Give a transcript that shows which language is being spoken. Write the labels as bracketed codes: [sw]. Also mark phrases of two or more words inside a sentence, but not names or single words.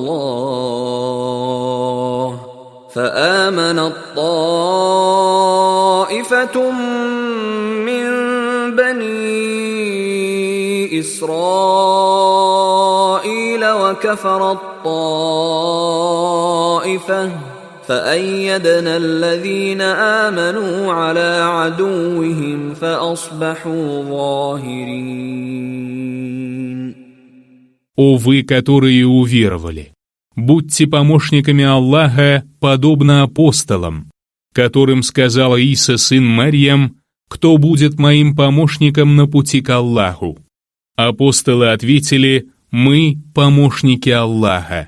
[ar] الله فآمنت طائفة من بني إسرائيل وكفرت طائفة فأيدنا الذين آمنوا على عدوهم فأصبحوا ظاهرين. [ru] О вы, которые уверовали! Будьте помощниками Аллаха, подобно апостолам, которым сказал Иса, сын Марьям, кто будет моим помощником на пути к Аллаху. Апостолы ответили: мы помощники Аллаха.